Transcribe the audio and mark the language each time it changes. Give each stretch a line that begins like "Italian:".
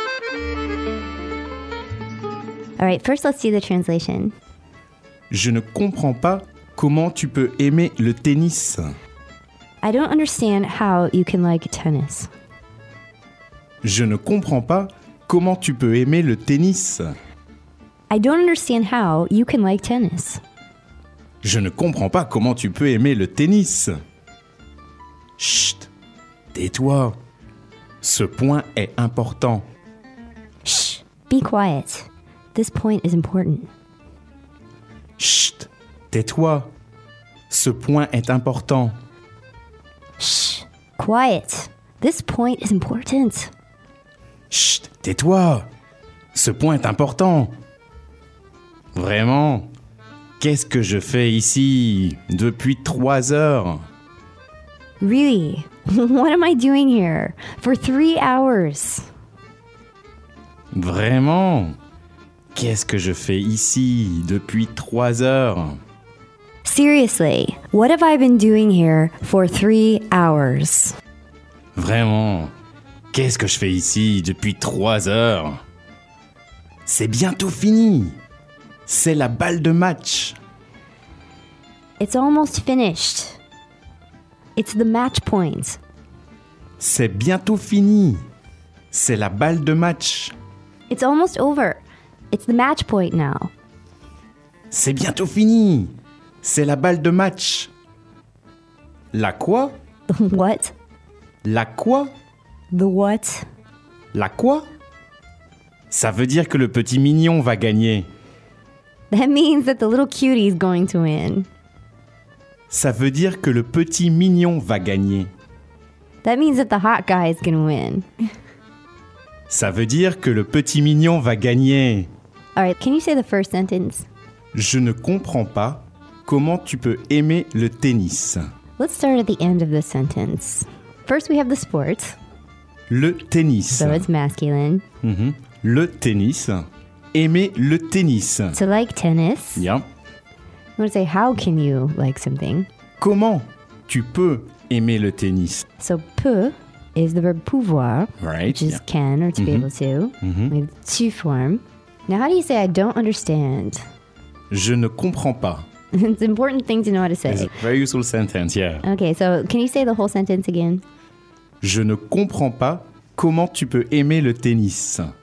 English: All right, first let's see the translation.
French: Je ne comprends pas comment tu peux aimer le tennis.
English: I don't understand how you can like tennis.
French: Je ne comprends pas comment tu peux aimer le tennis.
English: I don't understand how you can like tennis.
French: Je ne comprends pas comment tu peux aimer le tennis. Chut, tais-toi. Ce point est important.
English: Shh, be quiet. This point is important.
French: Chut, tais-toi. Ce point est important.
English: Shh, quiet. This point is important.
French: Chut, tais-toi. Ce point est important. Vraiment, qu'est-ce que je fais ici depuis 3 heures?
English: Really? What am I doing here for 3 hours?
French: Vraiment? Qu'est-ce que je fais ici depuis 3 heures?
English: Seriously, what have I been doing here for 3 hours?
French: Vraiment? Qu'est-ce que je fais ici depuis 3 heures? C'est bientôt fini. C'est la balle de match.
English: It's almost finished. It's the match point.
French: C'est bientôt fini. C'est la balle de match. It's almost over. It's the match point now. C'est bientôt fini. C'est la balle de match. La quoi?
English: What?
French: La quoi?
English: The what?
French: La quoi? Ça veut dire que le petit mignon va gagner.
English: That means that the little cutie is going to win.
French: Ça veut dire que le petit mignon va gagner.
English: That means that the hot guy is going to win.
French: Ça veut dire que le petit mignon va gagner.
English: All right, can you say the first sentence?
French: Je ne comprends pas comment tu peux aimer le tennis.
English: Let's start at the end of the sentence. First, we have the sport.
French: Le tennis.
English: So it's masculine.
French: Mm-hmm. Le tennis. aimer le tennis.
English: To like tennis. Yeah. I'm going to say, how can you like something?
French: Comment tu peux aimer le tennis?
English: So, peut is the verb pouvoir. Right. Which is can or to be able to. Mm-hmm. We have to form. Now, how do you say, I don't understand?
French: Je ne comprends pas.
English: It's an important thing to know how to say. It's a very useful sentence, yeah. Okay, so can you say the whole sentence again?
French: Je ne comprends pas comment tu peux aimer le tennis.